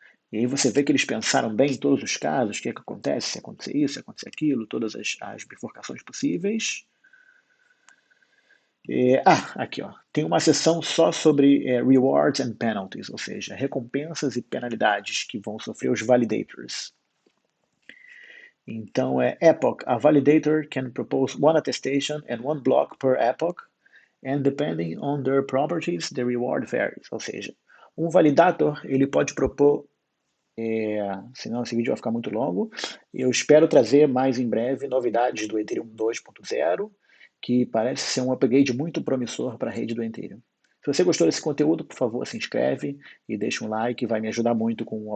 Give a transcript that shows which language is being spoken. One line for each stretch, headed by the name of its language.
Portuguese: E aí você vê que eles pensaram bem em todos os casos, o que acontece, se acontecer isso, se acontecer aquilo, todas as bifurcações possíveis. Aqui, ó. Tem uma seção só sobre
English: rewards and penalties,
Portuguese: ou seja, recompensas e penalidades que vão sofrer os validators. Então, epoch.
English: A validator can propose one attestation and one block per epoch, and depending on their properties, the reward varies.
Portuguese: Ou seja, um validator ele pode propor, senão esse vídeo vai ficar muito longo. Eu espero trazer mais em breve novidades do Ethereum 2.0, que parece ser um upgrade muito promissor para a rede do Ethereum. Se você gostou desse conteúdo, por favor, se inscreve e deixa um like, vai me ajudar muito com